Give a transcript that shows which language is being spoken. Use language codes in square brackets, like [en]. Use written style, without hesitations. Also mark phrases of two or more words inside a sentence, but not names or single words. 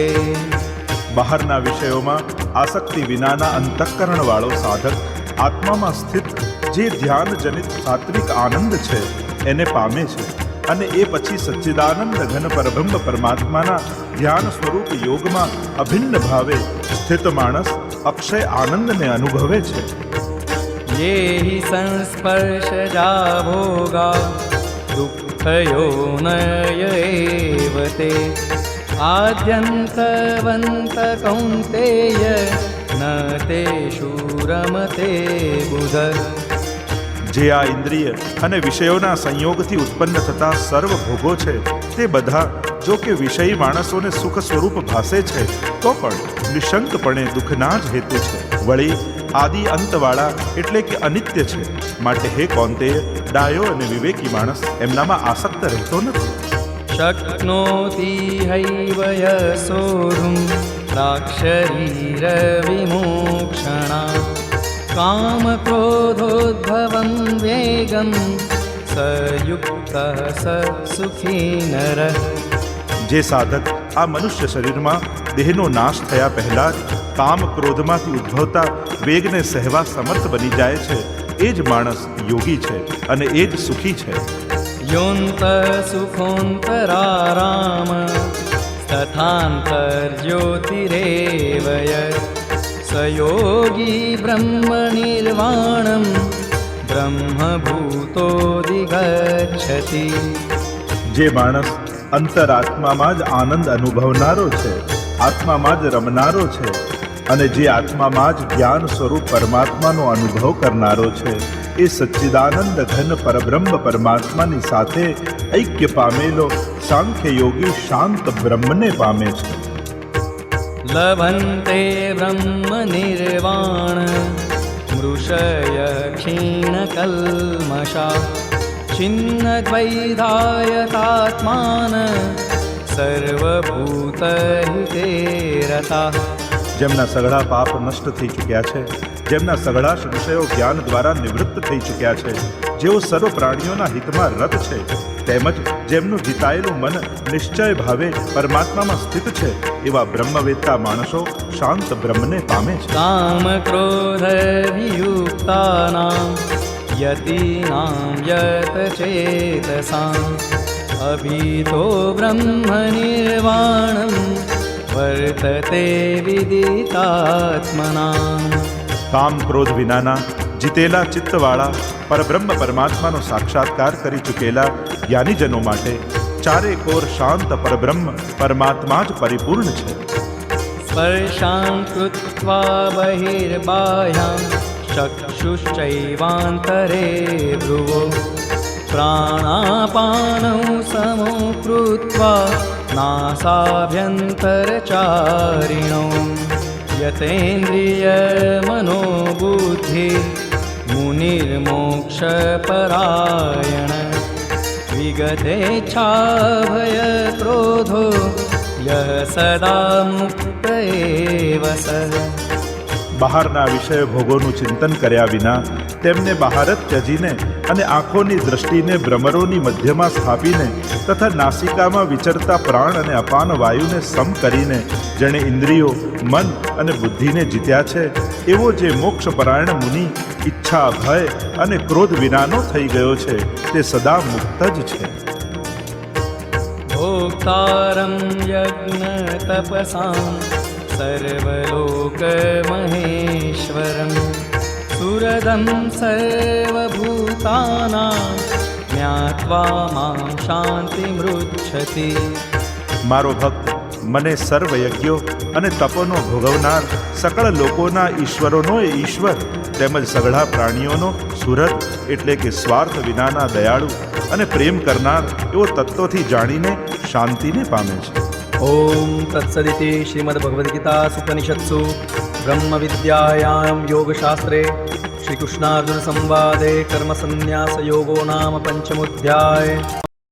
[gu] બહારના વિષયોમાં આસક્તિ વિનાના અંતઃકરણવાળો સાધક આત્મામાં સ્થિત જે ધ્યાનજનિત સાત્વિક આનંદ છે એને પામે છે અને એ પછી સચ્ચિદાનંદ ઘન પરબ્રહ્મ પરમાત્માના ધ્યાન સ્વરૂપ યોગમાં અભિન્ન ભાવે સ્થિત માણસ અક્ષય આનંદને અનુભવે છે. [sa] ये हि संस्पर्शजा भोगा दुःखयोनय एव ते आद्यन्तवन्त कौन्तेय न तेषु रमते बुध. [gu] જે આ ઇન્દ્રિય અને વિષયોના સંયોગથી ઉત્પન્ન થતા સર્વ ભોગો છે તે બધા જો કે વિષયી માણસોને સુખ સ્વરૂપ ભાસે છે તો પણ નિશંકપણે દુઃખના જ હેતુ છે. વળી આદિ અંતવાળા એટલે કે અનિત્ય છે. માટે હે કૌંતેય, ડાયો અને વિવેકી માણસ એમનામાં આસક્ત રહેતો નથી. [sa] शक्नोति हैव यशोढुं प्राक्शरीरविमोक्षणा कामक्रोधोद्भवं वेगं सयुक्तः स सुखी नरः. [gu] જે સાધક આ મનુષ્ય શરીરમાં દેહનો નાશ થયા પહેલા જ કામ ક્રોધમાંથી ઉદ્ભવતા વેગને સહેવા સમર્થ બની જાય છે એ જ માણસ યોગી છે અને એ જ સુખી છે. [sa] योऽन्तः सुखोऽन्तराराम तथान्तर्ज्योतिरेव यत् स योगी ब्रह्मनिर्वाणं ब्रह्मभूतोऽधिगच्छति. [gu] જે માણસ અંતરાત્મામાં જ આનંદ અનુભવનારો છે, આત્મામાં જ રમનારો છે અને જે આત્મામાં જ જ્ઞાન સ્વરૂપ પરમાત્માનો અનુભવ કરનારો છે એ સચ્ચિદાનંદ ઘન પરબ્રહ્મ પરમાત્માની સાથે ઐક્ય પામેલો સાંખ્ય યોગી શાંત બ્રહ્મને પામે છે. [sa] लभन्ते ब्रह्मनिर्वाण मृषय क्षीणकल्मषा छिन्नद्वैधायतात्मान सर्वभूतहिते रताः. [gu] જેમના સઘળા પાપ નષ્ટ થઈ ચૂક્યા છે, જેમના સઘળા સંશયો જ્ઞાન દ્વારા નિવૃત્ત થઈ ચૂક્યા છે, જેઓ સર્વ પ્રાણીઓના હિતમાં રત છે, તેમજ જેમનું જીતાયેલું મન નિશ્ચય ભાવે પરમાત્મામાં સ્થિત છે એવા બ્રહ્મવેત્તા માણસો શાંત બ્રહ્મને પામે છે. [sa] काम क्रोध वियुक्तानां यतीनां यत चेतसाम् अभीतो ब्रह्मनिर्वाणं वर्तते विदितात्मनाम्. [gu] કામ ક્રોધ વિનાના જીતેલા ચિત્તવાળા પરબ્રહ્મ પરમાત્માનો સાક્ષાત્કાર કરી ચૂકેલા જ્ઞાનીજનો માટે ચારે કોર શાંત પરબ્રહ્મ પરમાત્મા જ પરિપૂર્ણ છે. [sa] स्पर्शान् कृत्वा बहिर्बाह्यां चक्षुश्चैवान्तरे भ्रुवो प्राणापानौ समो कृत्वा नासाभ्यन्तरचारिणो यतेन्द्रियमनोबुद्धि मुनिर्मोक्षपरायण विगतेच्छाभयक्रोधो यः सदा मुक्त एव सः. [gu] બહારના વિષય ભોગોનું ચિંતન કર્યા વિના તેમને બહાર જ ત્યજીને અને આંખોની દ્રષ્ટિને ભ્રમરોની મધ્યમાં સ્થાપીને તથા નાસિકામાં વિચરતા પ્રાણ અને અપાન વાયુને સમ કરીને જેણે ઇન્દ્રિયો, મન અને બુદ્ધિને જીત્યા છે એવો જે મોક્ષપરાયણ મુનિ ઈચ્છા, ભય અને ક્રોધ વિનાનો થઈ ગયો છે તે સદા મુક્ત જ છે. [sa] भोक्तारं यज्ञतपसां सर्वलोकमहेश्वरं सुरदं सर्वभूतानां ज्ञात्वा मां शान्तिमृच्छति. [gu] મારો ભક્ત મને સર્વ યજ્ઞો અને તપોનો ભોગવનાર સકળ લોકોના ઈશ્વરોનો એ ઈશ્વર તેમજ સઘળા પ્રાણીઓનો સુરત એટલે કે સ્વાર્થ વિનાના દયાળુ અને પ્રેમ કરનાર એવો તત્વથી જાણીને શાંતિને પામે છે. [sa] ॐ तत्सदिति श्रीमद्भगवद्गीतासूपनिषत्सु ब्रह्मविद्यायां योगशास्त्रे श्रीकृष्णार्जुनसंवादे कर्मसन्न्यासयोगो नाम पञ्चमोऽध्यायः।